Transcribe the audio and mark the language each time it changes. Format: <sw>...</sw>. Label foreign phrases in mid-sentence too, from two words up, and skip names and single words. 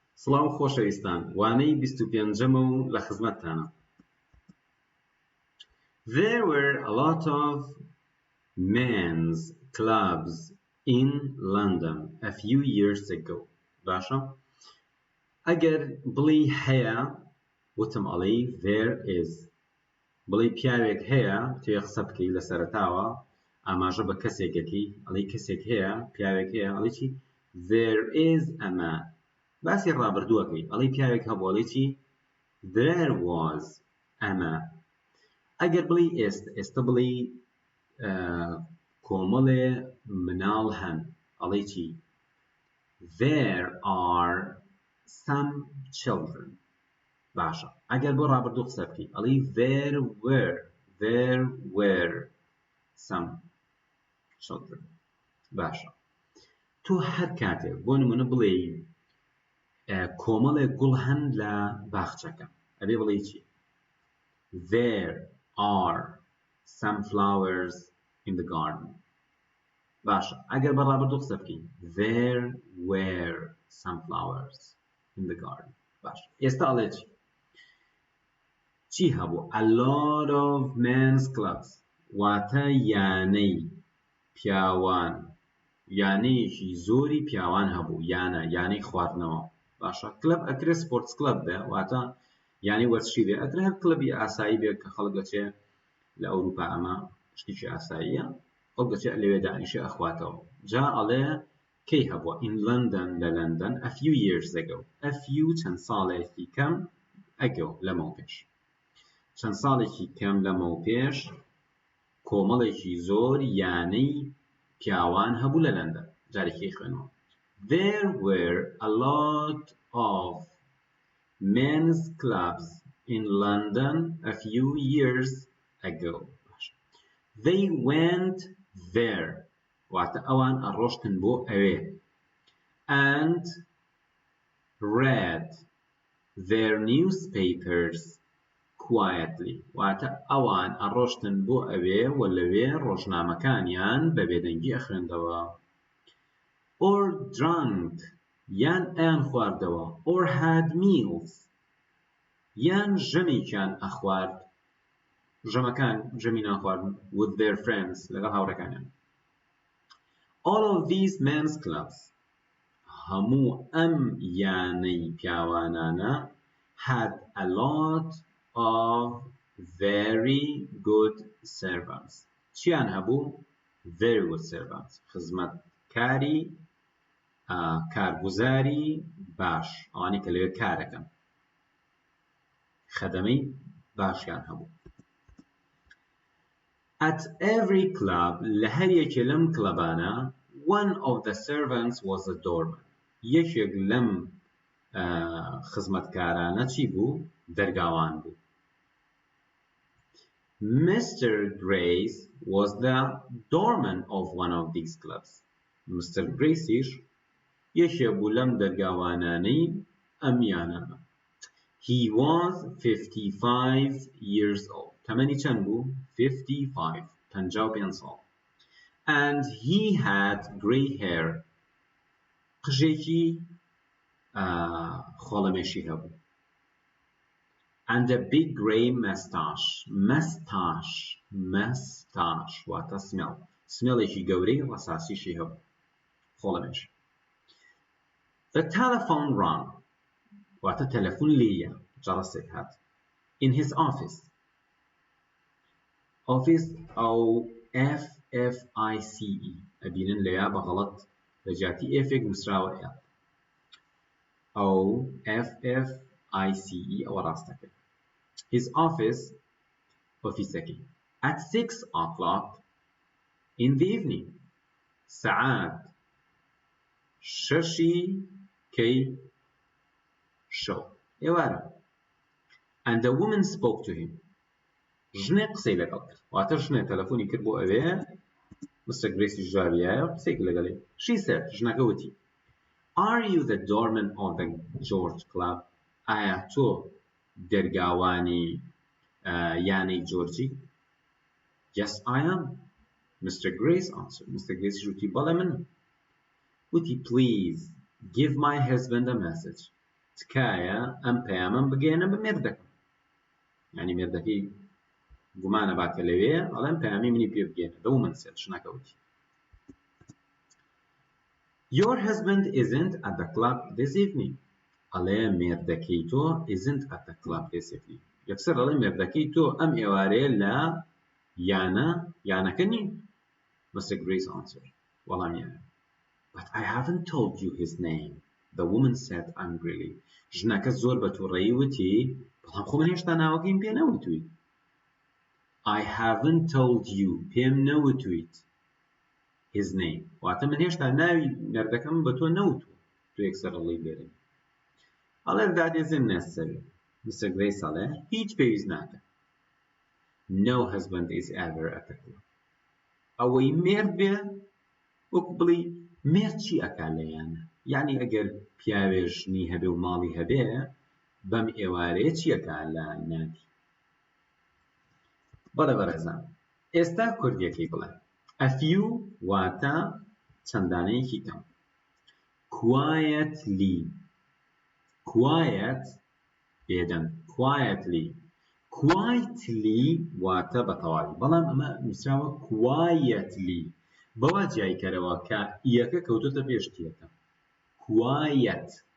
<ckb>سڵاو خۆشەویستان، وانەی 25ەمە و لە خزمەتتانە.</ckb> <en>There were a lot of men's clubs in London a few years ago.</en> <ckb>باشە؟ ئەگەر بڵی هەیە وتم ئەڵێی</ckb> <en>there is.</en> <ckb>بڵی پیاوێک هەیە توێ قسە بکەی لە سەرەتاوە ئاماژە بە کەسێکەکەی ئەڵێی کەسێک هەیە پیاوێک هەیە ئەڵێی چی</ckb> <en>there is a man.</en> <ckb>باسی ڕابردووەکەی ئەڵێی پیاوێک هەبوو ئەڵێی چی</ckb> <en>there was a man.</en> <ckb>ئەگەر بڵی ئێستا بڵی کۆمەڵێ مناڵ هەن ئەڵێی چی</ckb> <en>there are some children.</en> <ckb>باشە ئەگەر بۆ ڕابردوو قسە بکەی ئەڵێی</ckb> <en>there were some children.</en> <ckb>باشە تۆ هەر کاتێک بۆ نمونە بڵێ کۆمەڵێک گوڵ هەن لە باخچەکە ئەبێ بڵێ چی</ckb> <en>there are some flowers in the garden.</en> <ckb>باشە ئەگەر بە ڕابردوو قسە بکەی</ckb> <en>there were some flowers in the garden.</en> <ckb>باشە ئێستا ئەڵێ چی هەبوو</ckb> <en>a lot of men's clubs</en> <ckb>واتە یانەی پیاوان یانەیەکی زۆری پیاوان هەبوو یانەی خواردنەوە. باشە کلب ئەکرێ</ckb> <en>sports club</en> <ckb>بێ واتە یانی وەرزشی بێ ئەکرێ هەر کلبی ئاسایی بێ کە خەڵک دەچێ لە ئەوروپا ئەمە شتێکی ئاساییە خەڵک دەچێ لەوێ دانیشێ ئەخواتەوە. جا ئەڵێ کەی هەبووە</ckb> <en>in London</en> <ckb>لە لەندەن</ckb> <en>a few years ago. a few</en> <ckb>چەند ساڵێکی کەم ago لەمەو پێش چەند ساڵێکی کەم لەمەو پێش کۆمەڵێکی زۆر یانەی پیاوان هەبوو لە لەندەن. جارێکی خوێنەوە</ckb> <en>there were a lot of men's clubs in London a few years ago. They went there</en> <ckb>واتە ئەوان ئەڕۆشتن بۆ ئەوێ</ckb> <en>and read their newspapers quietly</en> <ckb>واتە ئەوان ئەڕۆشتن بۆ ئەوێ و لەوێ ڕۆژنامەکانیان بە بێدەنگی ئەخوێندەوە</ckb> <en>or drank</en> <ckb>یان ئەیان خواردەوە</ckb> <en>or had meals</en> <ckb>یان ژەمێکیان ئەخوارد ژەمەکان ژەمینان خواردن</ckb> <en>with their friends</en> <ckb>لەگەڵ هاوڕێکانیان.</ckb> <en>all of these men's clubs</en> <ckb>هەموو ئەم یانەی پیاوانانە</ckb> <en>had a lot of very good servants.</en> <ckb>چیان هەبوو</ckb> <en>very good servants</en> <ckb>خزمەتکاری کارگوزاری باش ئەوانی کە لەوێ کارەکەن خەدەمەی باشیان هەبوو.</ckb> <en>at every club</en> <ckb>لە هەر یەکێ لەم کلەبانە</ckb> <en>one of the servants was a doorman.</en> <ckb>یەکێک لەم خزمەتکارانە چی بوو دەرگاوان بوو.</ckb> <en>Mr. Grace was the doorman of one of these clubs.</en> <ckb>Mr. Grace'ish یەکێک بوو لەم دەرگاوانانەی ئەم یانانە.</ckb> <en>He was 55 years old.</en> <ckb>تەمەنی چەند بوو 55 ساڵ.</ckb> <en>and he had grey hair.</en> <ckb>قژێکی خۆڵەمێشی هەبوو.</ckb> <en>and a big grey mustache.</en> <ckb>mustache واتە سمێڵێکی گەورەی ڕەساسیشی هەبوو خۆڵەمێش.</ckb> <en>the telephone rang</en> <ckb>واتە تەلەفۆن لێیە جەڕەسێک هات</ckb> <en>in his office</en> <ckb>ئەو FFICE ئەبینن لەویا بەغەڵەت لە جاتی ئێفێک نووسراوە ئەو FFICE ئەوە ڕاستەکە</ckb> <en>his office</en> <ckb>ئۆفیسەکەی</ckb> <en>at 6 o'clock in the evening</en> <ckb>سەعات شەشی کەی شەو ئێوارە.</ckb> <en>and the woman spoke to him.</en> <ckb>ژنێ قسەی لەگەڵ کرد واتە ژنێ تەلەفۆنی کرد بۆ ئەوێ Mr. Grace ژاریایە قسەیەک لەگەڵی.</ckb> <en>she said</en> <ckb>ژنەکە وتی</ckb> <en>are you the doorman of the George Club?</en> <ckb>ئایا تۆ دەرگاوانی یانەی جۆرجی؟</ckb> <en>yes I am. Mr. Grace answered. Mr.</en> <ckb>Grace وتی بەڵێ من.</ckb> <en>وتی please give my husband a message.</en> <ckb>تکایە ئەم پەیامەم بگەێنە بە مێردەکەم یعنی مێردەکەی گومانە باکە لەوێ ئەڵێم پەیامی منی پێ بگەێنە</ckb> <en>the woman said</en> <ckb>شنەکەوتی</ckb> <en>Your husband isn't at the club this evening</en> <ckb>ئەڵێ مێردەکەی تۆ</ckb> <en>isn't at the club this evening</en> <ckb>یەکسەر ئەڵێ مێردەکەی تۆ ئەم ئێوارەیە لە یانەکە نین Mr.</ckb> <en>Grace answered</en> <ckb>وەڵامیانە</ckb> <en>But I haven't told you his name the woman said angrily</en> <ckb>ژنەکە زۆر بەتووڕەیی وتی بەڵام خۆ من هێشتا ناوەکەیم پێ نەوتووی</ckb> <en>I haven't told you</en> <ckb>پێم نەوتویت</ckb> <en>his name</en> <ckb>واتە من هێشتا ناوی مێردەکەم بە تۆ نەوتووە تۆ یەکسەر ئەڵێی لێرە ئەڵێ</ckb> <en>that isn't necessary Mr.</en> <ckb>Grace ئەڵێ هیچ پێویست ناکە</ckb> <en>No husband is ever at the club</en> <ckb>ئەوەی مێرد بێ وەکو بڵی مێرد چی ئەکا لەیانە یعنی ئەگەر پیاوێژنی هەبێ و ماڵی هەبێ بەم ئێوارەیە چی ئەکا لە نادی بەڵێ بەڕێزان ئێستا کوردیەکەی بڵێ</ckb> <en>A few</en> <ckb>واتە چەندانەیەکی کەم</ckb> <en>Quietly Quiet</en> <ckb>بێدەنگ</ckb> <en>Quietly Quietly</en> <ckb>واتە بەتەواوی بەڵام ئەمە نووسراوە Quietly بەوا جیایکەرەوە کە ئیەکە کەوتۆتە پێش تیەکە Quiet</ckb>